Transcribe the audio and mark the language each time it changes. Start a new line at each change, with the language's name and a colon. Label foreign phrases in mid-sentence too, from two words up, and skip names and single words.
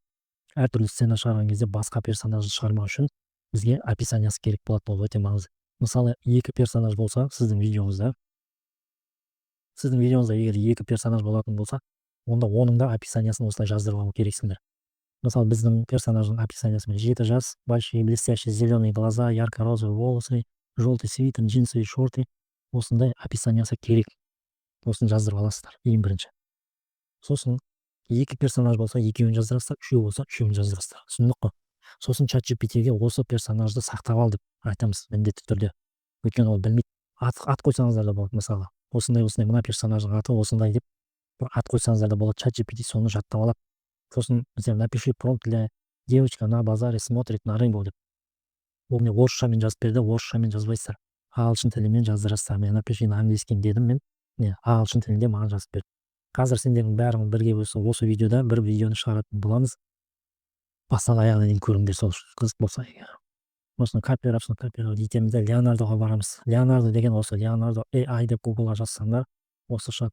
Kazakh: Әртүрлі сцена шығарған кезде басқа персонажды шығармау үшін бізге описаниясы керек болады. Бұл өте маңызды. Мысалы, екі персонаж болса, сіздің видеоңызда егер екі персонаж болатын болса, онда оның да описаниясын осылай жаздырып алу керексіңдер. Мысалы, біздің персонаждың описаниясымен 7 жас,
Russian: большие блестящие зеленые глаза, ярко-розовые волосы, желтый свитер, джинсы и шорты.
Kazakh: Осындай описаниясы керек. Осыны жаздырып аласыздар, ең бірінші. Сосын екі персонаж болса, екеуін жаздырасыздар, үшеу болса, үшеуін жаздырасыздар. Түсіндік қой? Сосын ChatGPT-ге осы персонажды сақтап ал деп айтамыз міндетті түрде. Өйткені ол білмейді. Ат қойсаңыздар да болады, мысалы. Осындай мына персонаждың аты осындай деп бір ат қойсаңыздар да болады. ChatGPT соны жаттап алады. Сосын біздер
Russian: напиши промпт для девочка на базаре смотрит на рыбу
Kazakh: деп. Ол не орысшамен жазып берді, орысшамен жазбайсыздар. Ағылшын тілімен жаздырасыздар. Мен
Russian: напиши на английском
Kazakh: дедім, мен ағылшын тілінде маған жазып берді. Қазір сендердің бәрің бірге осы видеода бір видеоны шығаратын боламыз. Бастан аяғына дейін көріңдер, сол қызық болса егер. Осыны копировать етеміз де Leonardo-ға барамыз. Leonardo деген осы Leonardo AI деп Google-ға жазсаңдар, осы шығады.